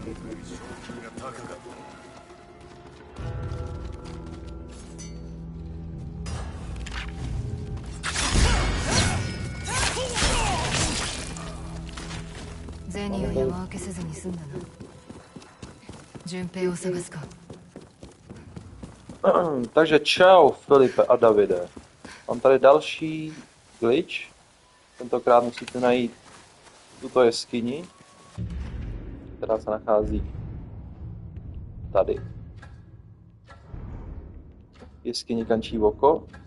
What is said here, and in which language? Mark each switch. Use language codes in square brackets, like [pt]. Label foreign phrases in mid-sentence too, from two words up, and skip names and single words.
[ja] 銭を山分けせずに済んだな。順平を探すか。 [cs] Takže čau, Filipe a Davide. Mám tady další glitch. Tentokrát musíte najít tuto jeskyni, která se nachází tady. Jeskyni Kančí oko.